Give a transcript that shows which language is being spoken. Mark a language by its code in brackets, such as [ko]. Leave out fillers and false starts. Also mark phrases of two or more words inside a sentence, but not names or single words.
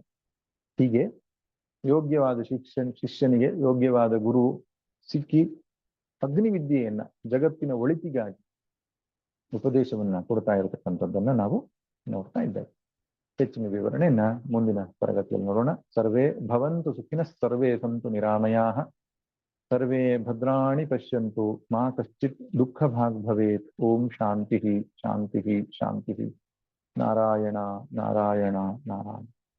[kn] ಹೀಗೆ ಯೋಗ್ಯವಾದ ಶಿಷ್ಯನಿಗೆ ಯೋಗ್ಯವಾದ ಗುರು ಸಿಕ್ಕಿ ಅಗ್ನಿವಿದ್ಯೆಯನ್ನ ಜಗತ್ತಿನ ಒಳಿತಿಗಾಗಿ ಉಪದೇಶವನ್ನ ಕೊಡ್ತಾ ಇರತಕ್ಕಂಥದ್ದನ್ನ ನಾವು ನೋಡ್ತಾ ಇದ್ದೇವೆ. ಹೆಚ್ಚಿನ ವಿವರಣೆಯನ್ನ ಮುಂದಿನ ತರಗತಿಯಲ್ಲಿ ನೋಡೋಣ. [sa] ಸರ್ವೇ ಭವಂತು ಸುಖಿನಃ, ಸರ್ವೇ ಸಂತು ನಿರಾಮಯಾಃ, ಸರ್ವೇ ಭದ್ರಾಣಿ ಪಶ್ಯಂತು ಮಾ ಕಶ್ಚಿತ್ ದುಃಖ ಭಾಗ್ ಭವೇತ್. ಓಂ ಶಾಂತಿ ಶಾಂತಿ ಶಾಂತಿ. ನಾರಾಯಣ ನಾರಾಯಣ ನಾರಾಯಣ.